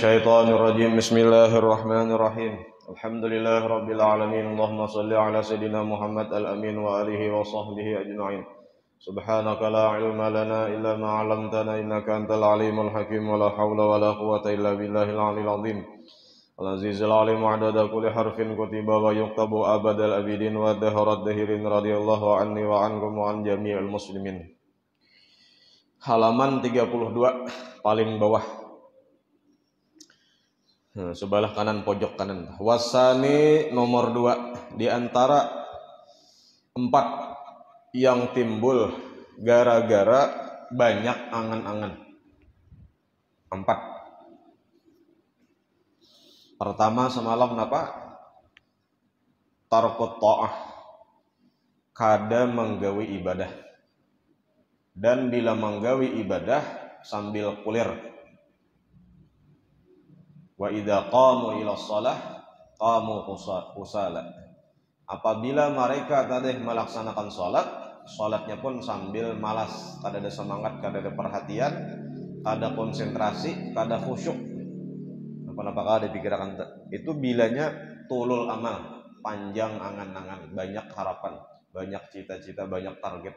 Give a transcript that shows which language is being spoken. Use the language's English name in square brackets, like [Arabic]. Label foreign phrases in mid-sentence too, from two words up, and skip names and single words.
[Arabic] من الشيطان الرجيم. بسم الله الرحمن الرحيم. الحمد لله رب العالمين. اللهم صل على سيدنا محمد الأمين وآله وصحبه أجمعين. سبحانك لا علم لنا إلا ما علمتنا إنك أنت العليم الحكيم ولا حول ولا قوة إلا بالله العلي العظيم. العزيز العليم عدد كل حرف كتب ويكتب أبد الآبدين ودهر الداهرين رضي الله عني وعنكم وعن جميع المسلمين. [Indonesian] Halaman 32 paling bawah. Sebelah kanan pojok kanan. Wasani nomor 2 di antara 4 yang timbul gara-gara banyak angan-angan. 4. [Banjar] Pertama semalam apa? [Arabic] ترك الطاعة. [Banjar] Kada menggawi ibadah. Dan bila menggawi ibadah sambil kulir. [Arabic] وإذا قاموا إلى الصلاة قاموا كسالى. [Banjar] Apabila mereka tadi melaksanakan salatnya pun sambil malas, kada ada semangat, kada ada perhatian, kada konsentrasi, kada khusyuk. Apa-apa kada dipikirkan itu bilanya [Arabic] طول الأمل, [Banjar] panjang angan-angan, banyak harapan, banyak cita-cita, banyak target.